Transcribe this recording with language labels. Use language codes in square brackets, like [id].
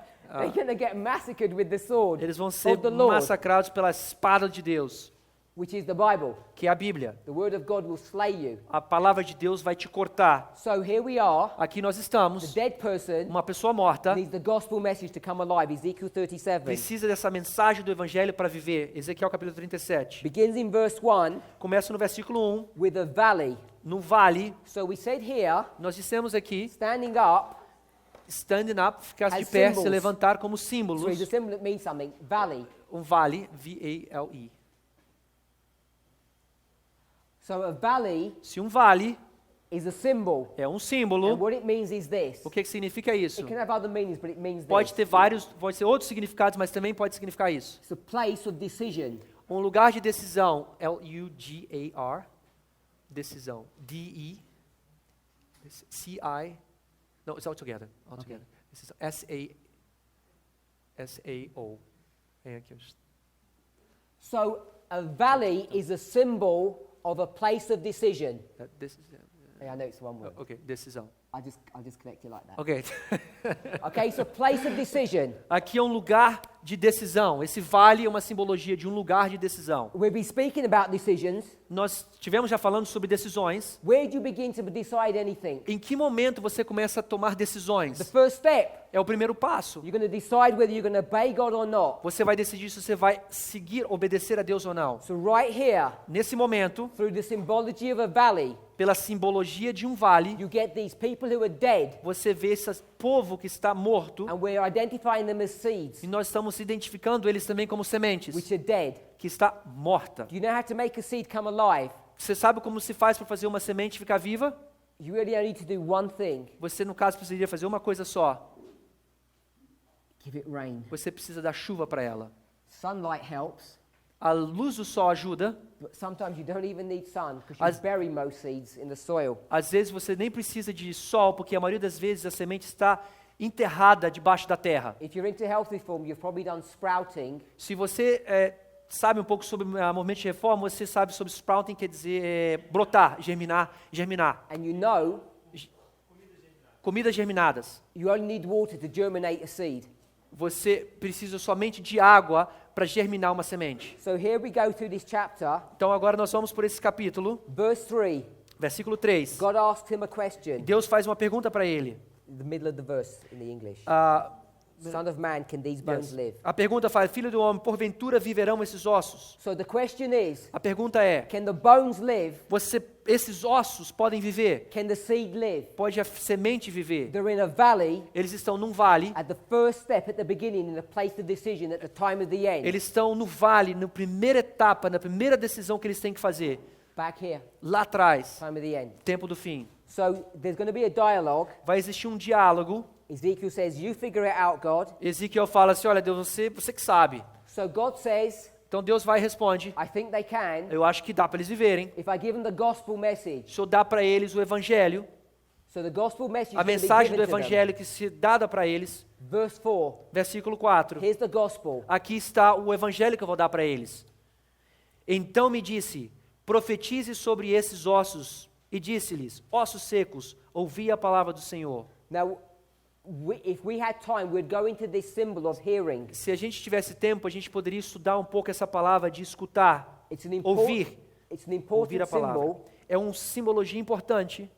[en] They're going to get massacred with the sword [pt] Eles vão ser [en] of the Lord, [pt] massacrados pela espada de Deus, [en] which is the Bible. [pt] que é a Bíblia. [en] The word of God will slay you. [pt] A palavra de Deus vai te cortar. [en] So here we are. [pt] Aqui nós [en] The [pt] estamos, [en] dead person [pt] uma pessoa morta, [en] needs the gospel message to come alive. Ezekiel 37 [pt] precisa dessa mensagem do Evangelho para viver. Ezequiel capítulo 37. [en] begins in verse 1 [pt] Começa no versículo 1, [en] with a valley. [pt] no vale. [en] So we said here, [pt] Nós dissemos aqui, [en] standing up. standing up, [pt] ficar de [en] As [pt] pé, [en] symbols. [pt] se levantar como [en] So it's a [pt] símbolos. [en] symbol that means something. Valley. [pt] Um vale, V-A-L-E. [en] So a valley [pt] Se um vale [en] is a symbol. [pt] é um [en] And [pt] símbolo, [en] what it means is this. [pt] o que significa isso? [en] It can have other meanings, but it means [pt] Pode [en] this. [pt] ter vários, pode ser outros significados, mas também pode significar isso. [en] It's a place of decision. [pt] Um lugar de decisão, L-U-G-A-R, decisão, D-E, C-I, [en] no, it's all together, [pt] Decisão, S-A-O. É aqui, [en] So a valley is a symbol of a place of decision. Yeah, I know it's one word. [pt] Ok, decisão. [en] I'll just connect it like that. [pt] Ok. [en] Okay, so place of decision. [pt] Aqui é um lugar de decisão. Esse vale é uma simbologia de um lugar de decisão. [en] We'll be speaking about decisions. [pt] Nós tivemos já falando sobre decisões. [en] Where do you begin to decide anything? [pt] Em que momento você começa a tomar [en] The [pt] decisões? [en] first step. [pt] É o primeiro passo. [en] You're going to decide whether you're going to obey God or not. [pt] Você vai decidir se você vai seguir, obedecer a Deus ou não. [en] So right here, [pt] Nesse momento, [en] through the symbology of a valley, [pt] pela simbologia de um vale, [en] you get these people who are dead, [pt] você vê esse povo que está morto, [en] and we're identifying them as seeds, [pt] e nós estamos identificando eles também como sementes, [en] which are dead. [pt] que está morta. [en] Do you know how to make a seed come alive? [pt] Você sabe como se faz para fazer uma semente ficar viva? [en] You really only need to do one thing. [pt] Você, no caso, precisaria fazer uma coisa só. [en] Give it rain. [pt] Você precisa dar chuva para ela. [en] Sunlight helps, [pt] A luz do sol ajuda. [en] but sometimes you don't even need sun because you [pt] As- [en] bury most seeds in the soil. [pt] Às vezes você nem precisa de sol, porque a maioria das vezes a semente está enterrada debaixo da terra. [en] If you're into health reform, you've probably done sprouting. [pt] Se você sabe um pouco sobre o movimento de reforma, você sabe sobre sprouting, quer dizer brotar, germinar. [en] And you know [pt] Comidas germinadas. [en] you only need water to germinate a seed. [pt] Você precisa somente de água para germinar uma semente. [en] So here we go through this chapter. [pt] Então agora nós vamos por esse capítulo, [en] Verse 3, [pt] versículo 3. [en] God asks him a question. [pt] Deus faz uma pergunta para ele. [en] The middle of the verse in the English. [pt] Ah, [en] Son of man, can these bones live? [pt] a pergunta fala, filho do homem, porventura viverão esses ossos? [en] So the question is, [pt] A pergunta é, [en] can the bones live? [pt] esses ossos podem viver? [en] Can the seed live? [pt] Pode a semente viver? [en] They're in a valley [pt] Eles estão num vale, [en] at the first step at the beginning in the place of decision at the time of the end. [pt] eles estão no vale, na primeira etapa, na primeira decisão que eles têm que fazer. [en] Back here, [pt] Lá atrás, [en] time of the end. [pt] tempo do fim. [en] So there's going to be a dialogue. [pt] Vai existir um diálogo. [en] Ezekiel says, you figure it out, God. [pt] Ezequiel fala assim, olha Deus, você que sabe. [en] So God says, [pt] Então Deus vai e responde, [en] I think they can. [pt] eu acho que dá para eles viverem. [en] If I give them the gospel message. [pt] O Senhor dá para eles o evangelho, [en] So the gospel message [pt] a [en] is going to be [pt] mensagem do [en] given to them. [pt] evangelho que se dada para eles. [en] Verse 4, [pt] Versículo 4. [en] here's the gospel. [pt] Aqui está o evangelho que eu vou dar para eles. Então me disse, profetize sobre esses ossos. E disse-lhes, ossos secos, ouvi a palavra do Senhor. [en] Now, if we had time, we'd go into this symbol of hearing. [pt] Se a gente tivesse tempo, a gente poderia estudar um pouco essa palavra de escutar, [en] It's an [pt] ouvir, [en] It's an [pt] ouvir [en] important [pt] a palavra. [en] symbol. [pt] É uma simbologia importante.